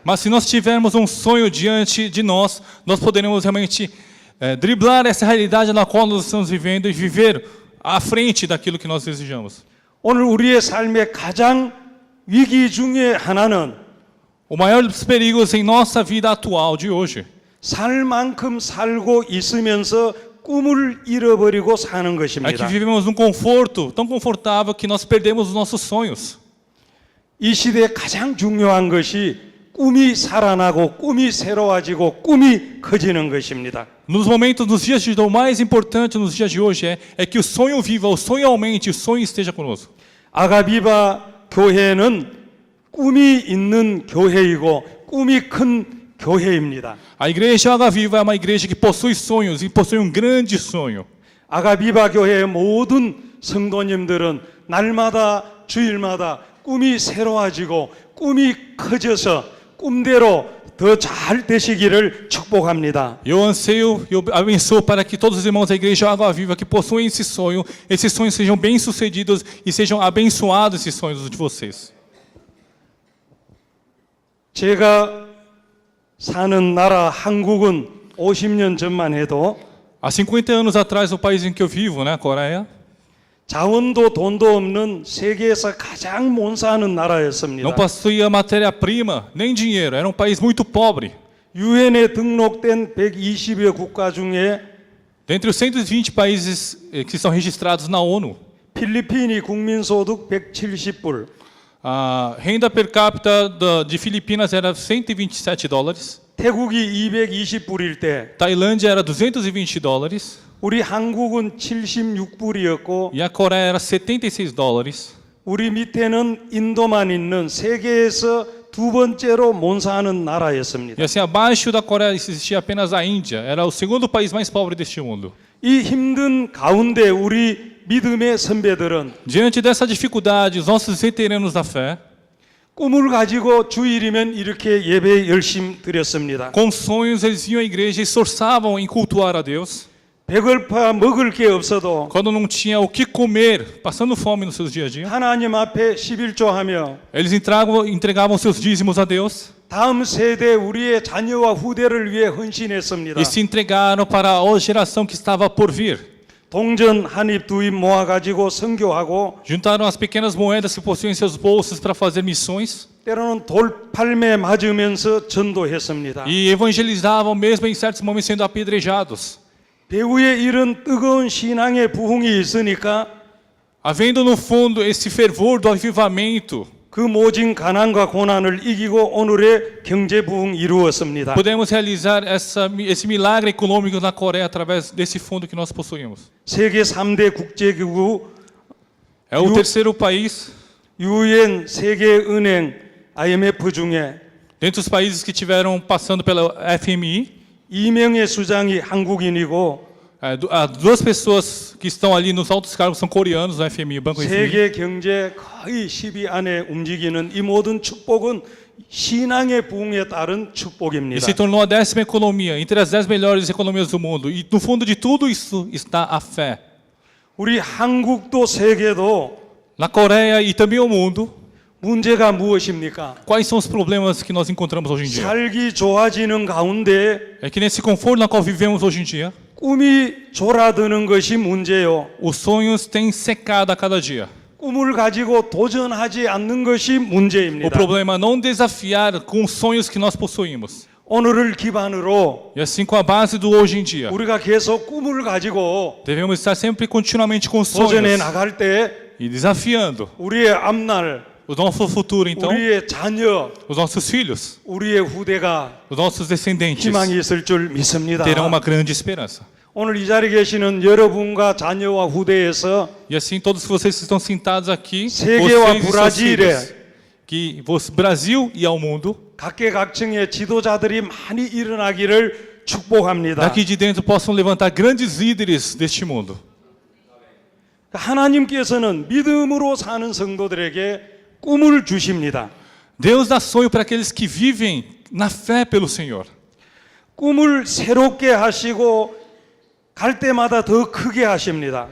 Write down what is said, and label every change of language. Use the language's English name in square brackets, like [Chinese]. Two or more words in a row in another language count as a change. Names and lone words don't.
[Portuguese] Mas se nós tivermos um sonho diante de nós, nós poderemos realmente driblar essa realidade na qual nós estamos vivendo e viver à frente daquilo que nós desejamos. [Korean] 오늘 우리의 삶의 가장 위기 중에 하나는 [Portuguese] O maior dos perigos em nossa vida atual de hoje [Korean] 살 만큼 살고 있으면서 꿈을 잃어버리고 사는 [Portuguese] é que [Korean] 것입니다. [Portuguese] vivemos num conforto tão confortável que nós perdemos os nossos sonhos. [Korean] 이 시대에 가장 중요한 것이 꿈이 살아나고 꿈이 새로워지고 꿈이 커지는 것입니다. [Portuguese] Nos momentos, nos dias de hoje, o mais importante nos dias de hoje é que o sonho viva, o sonho aumente, o sonho esteja conosco. [Korean] 아가비바 교회는 꿈이 있는 교회이고 꿈이 큰 교회입니다. [Portuguese] A igreja Água Viva é uma igreja que possui sonhos e possui um grande sonho. [Korean] 아가비바 교회의 모든 성도님들은 날마다 주일마다 꿈이 새로워지고 꿈이 커져서 꿈대로 더 잘 되시기를 축복합니다. [Portuguese] Eu anseio e eu abençoo para que todos os irmãos da igreja Água Viva que possuem esses sonhos sejam bem-sucedidos e sejam abençoados esses sonhos de vocês. [Korean] 제가 사는 나라 한국은 50년 전만 해도 [Portuguese] Há 50 anos atrás, o país em que eu vivo, né, a Coreia, [Korean] 자원도 돈도 없는 세계에서 가장 못 사는 나라였습니다. [Portuguese] não possuía matéria-prima nem dinheiro, era um país muito pobre. [Korean] 유엔에 등록된 120여 국가 중에 [Portuguese] Dentre os 120 países que estão registrados na ONU, [Korean] 필리핀이 국민소득 170불, [Portuguese] a renda per capita de Filipinas era $127, [Korean] 태국이 220불일 때 [Portuguese] Tailândia era $220, [Korean] 우리 한국은 76불이었고 [Portuguese] e a Coreia era $76. [Korean] 우리 밑에는 인도만 있는 세계에서 두 번째로 못 사는 나라였습니다. [Portuguese] E assim, abaixo da Coreia existia apenas a Índia, era o segundo país mais pobre deste mundo. [Korean] 이 힘든 가운데 우리 믿음의 선배들은 [Portuguese] Diante dessa dificuldade, os nossos veteranos da fé, [Korean] 꿈을 가지고 주일이면 이렇게 예배 열심히 드렸습니다. [Portuguese] com sonhos, eles iam à igreja e esforçavam em cultuar a Deus. [Korean] 배고파 먹을 게 없어도 [Portuguese] Quando não tinha o que comer, passando fome nos seus dias a dia, [Korean] 하나님 앞에 11조하며 [Portuguese] eles entregavam seus dízimos a Deus [Korean] 다음 세대 우리의 자녀와 후대를 위해 헌신했습니다. [Portuguese] e se entregaram para a geração que estava por vir. [Korean] 동전 한 입 두 입 모아가지고 선교하고 [Portuguese] juntaram as pequenas moedas que possuem em seus bolsos para fazer missões [Korean] 때로는 돌팔매 맞으면서 전도했습니다. [Portuguese] e evangelizavam mesmo em certos momentos sendo apedrejados. [Korean] 배후에 이런 뜨거운 신앙의 부흥이 있으니까 [Portuguese] Havendo no fundo esse fervor do avivamento, [Korean] 그 모진 가난과 고난을 이기고 오늘의 경제 부흥 이루었습니다. [Portuguese] podemos realizar esse milagre econômico na Coreia através desse fundo que nós possuímos. [Korean] 세계 3대 국제기구 [Portuguese] É o terceiro país, [Korean] UN 세계은행 IMF 중에 [Portuguese] dentre os países que tiveram passando pela FMI, [Korean] 이명의 수장이 한국인이고 [Portuguese] duas pessoas que estão ali nos altos cargos são coreanos no FMI, o Banco FMI. [Korean] 세계 경제 거의 10위 안에 움직이는 이 모든 축복은 신앙의 부흥에 따른 [Portuguese] E [Korean] 축복입니다. [Portuguese] se tornou a 10ª economia, entre as 10 melhores economias do mundo. E no fundo de tudo isso está a fé. [Korean] 우리 한국도 세계도 [Portuguese] Na Coreia e também o mundo, [Korean] 문제가 무엇입니까? [Portuguese] quais são os problemas que nós encontramos hoje em dia? [Korean] 살기 좋아지는 가운데 [Portuguese] É que nesse conforto na qual vivemos hoje em dia, [Korean] 꿈이 졸아드는 것이 문제요. [Portuguese] os sonhos têm secado a cada dia. [Korean] 꿈을 가지고 도전하지 않는 것이 [Portuguese] O [Korean] 문제입니다. [Portuguese] problema é não desafiar com os sonhos que nós possuímos. [Korean] 오늘을 기반으로 [Portuguese] E assim com a base do hoje em dia, [Korean] 우리가 계속 꿈을 가지고 [Portuguese] devemos estar sempre continuamente com [Korean] 도전해 [Portuguese] sonhos [Korean] 나갈 때 [Portuguese] e desafiando [Korean] 우리의 앞날, [Portuguese] o nosso futuro, então, [Korean] 우리의 자녀, [Portuguese] os nossos filhos, [Korean] 우리의 후대가 [Portuguese] os nossos descendentes [Korean] 희망이 있을 줄 믿습니다. [Portuguese] terão uma grande esperança. [Korean] 오늘 이 자리에 계시는 여러분과 자녀와 후대에서 [Portuguese] E assim todos vocês que estão sentados aqui, [Korean] 세계와 [Portuguese] vocês e seus [Korean] 브라질에 [Portuguese] filhos, que Brasil e ao mundo, [Korean] 각계각층의 지도자들이 많이 일어나기를 축복합니다. [Portuguese] daqui de dentro possam levantar grandes líderes deste mundo. [Korean] 하나님께서는 믿음으로 사는 성도들에게 꿈을 주십니다. [Portuguese] Deus dá sonho para aqueles que vivem na fé pelo Senhor. [Korean] 꿈을 새롭게 하시고 갈 때마다 더 크게 하십니다.